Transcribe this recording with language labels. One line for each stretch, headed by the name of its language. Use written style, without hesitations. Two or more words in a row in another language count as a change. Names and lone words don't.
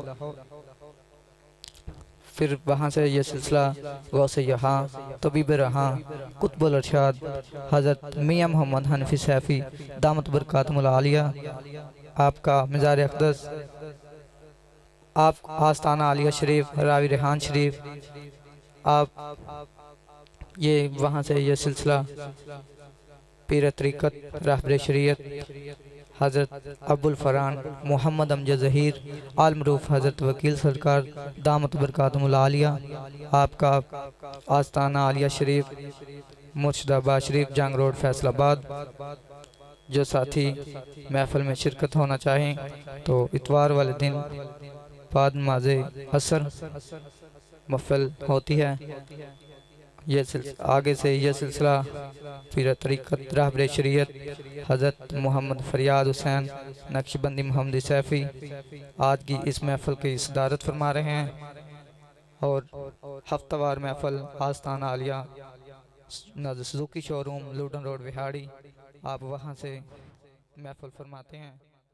Urdu: پھر وہاں سے یہ سلسلہ غوث یہاں طبیب رہاں قطب الارشاد حضرت میاں محمد حنفی سیفی دامت برکاتہ العالیہ آپکا مزار اقدس آپ آستانہ عالیہ شریف راوی ریحان شریف، آپ یہ وہاں سے یہ سلسلہ پیر طریقت رہبر شریعت حضرت عبد الفران محمد امجد ظہیر ال معروف حضرت وکیل سرکار دامت برکاتہ العالیہ، آپکا آستانہ عالیہ شریف مرشدآباد شریف جنگ روڈ فیصل آباد. جو ساتھی محفل میں شرکت ہونا چاہیں تو اتوار والے دن بعد نمازِ عصر محفل ہوتی ہے. یہ آگے سے یہ سلسلہ پیر طریقت رہبر شریعت حضرت محمد فریاد حسین نقشبندی محمدی سیفی آج کی اس محفل کی صدارت فرما رہے ہیں. اور ہفتہ وار محفل آستانہ عالیہ سوزوکی شوروم لوڈن روڈ وہاڑی، آپ وہاں سے محفل فرماتے ہیں.